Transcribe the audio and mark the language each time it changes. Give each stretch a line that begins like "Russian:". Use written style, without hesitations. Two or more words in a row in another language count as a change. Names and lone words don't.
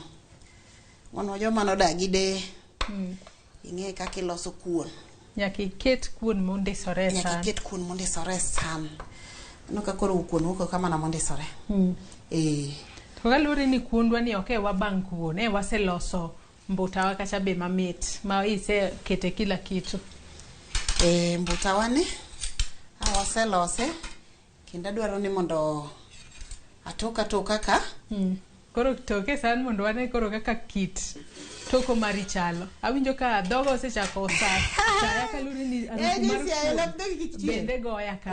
Luo (Kenya and Tanzania): Wano joma nodagi de. Ing'e kaka iloso kuon. Nyaka iket kuon mondisore san. Nyaka iket kuon mondisore san. Ano ka koro kuon wuok kama na mondisore. To galure ni kuondwa ni ok wabang' kuon, waseloso mbutawa kacha be mamit, ma ise kete
Swahili: kila kitu.
Luo (Kenya and Tanzania): Mbutawa ni waselose, kendo dwaro ni mondo atoka ka koro toke san mondo wane koro kaka kit toko mari chalo. Awinjo ka dhogo osechako sa chaya kaluri ni bende goya kae.